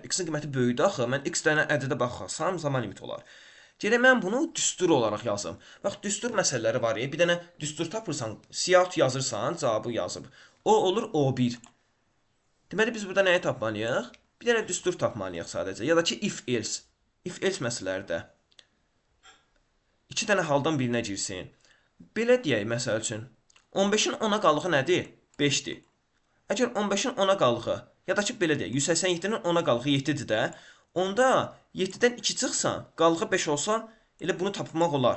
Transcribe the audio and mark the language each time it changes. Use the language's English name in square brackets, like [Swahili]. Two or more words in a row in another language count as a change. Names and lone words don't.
[Azerbaijani] X-in qiyməti böyükdür axı. Mən x dənə ədədə baxsam, zaman limiti olar. Gələk mən bunu düstur olaraq yazım. Bax, düstur məsələləri var. Bir dənə düstur tapırsan, cout yazırsan, cavabı yazıb. O olur O1. Deməli, biz burada nəyi tapmalıyıq? Bir dənə düstur tapmalıyıq sadəcə. Ya da ki, if-else. If-else məsələlərdə. 2 dənə haldan birinə girsin. Belə deyək, məsəl üçün. 15-in 10-a qalığı nədir? 5-dir. Əgər 15-in 10-a qalığı, ya da ki, belə deyək, 187-nin 10-a qalığı 7-dir də, onda 7-dən 2 çıxsan, qalığı 5 olsa, elə bunu tapmaq olar.